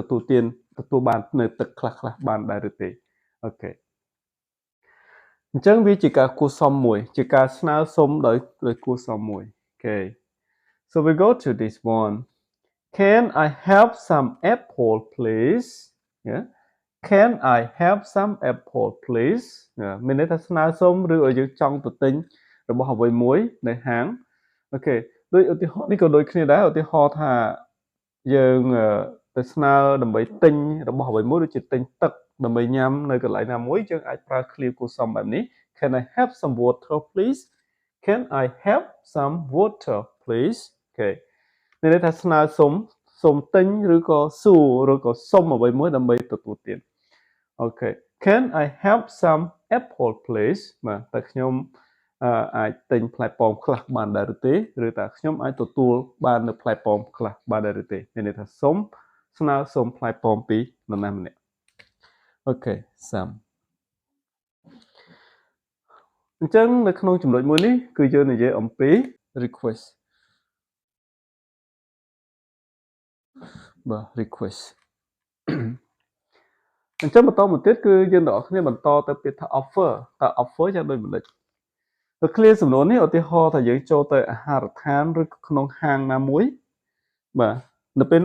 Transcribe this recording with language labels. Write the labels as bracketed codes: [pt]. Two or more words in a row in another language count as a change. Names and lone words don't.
[km] ទទួលបាននៅទឹកខ្លះៗបានដែរឬទេអូខេអញ្ចឹងវាជាការគួរសមមួយជាការស្នើសុំដោយគួរសមមួយអូខេ [en] so we go to this one can I have some apple please yeah can I have some apple please [km] មានន័យថាស្នើសុំឬឲ្យយើងចង់ទៅទិញរបស់អ្វីមួយនៅហាងអូខេដូចឧទាហរណ៍នេះក៏ដូចគ្នាដែរឧទាហរ ណ៍ថាយើងទៅស្នើដើម្បីទិញរបស់អ្វីមួយដូចជាទិញទឹកដើម្បីញ៉ាំនៅកន្លែងណាមួយយើងអាចប្រើ clear គួរសមបែប នេះ [en] Can I have some water please Can I have some water please [km] អូខេមានន័យថាស្នើសុំទិញឬក៏សួរឬក៏សុំអ្វីមួយដើម្បីទទួលទានអូខេ [en] Can I have some apple please [km] បាទតើខ្ញុំអាចទិញផ្លែប៉ោមខ្លះបានដែរឬទេឬតើខ្ញុំអាចទទួលបាននៅផ្លែប៉ោមខ្លះបានដែរឬទេមានន័យថាស្នើសុំផ្លែប៉ោមពីនរណាម្នាក់អូខេ some អញ្ចឹងនៅក្នុងចំណុចមួយនេះគឺយើងនិយាយអំពី request បាទ request អញ្ចឹងបន្តមកទៀតគឺយើងទាំងអស់គ្នាបន្តទៅពាក្យថា offer តើ offer យ៉ាងដូចម្ដេចទៅ clear សំណួរនេះឧទាហរណ៍ថាយើងចូលទៅអាហារដ្ឋានឬក្នុងហាងណាមួយបាទនៅពេល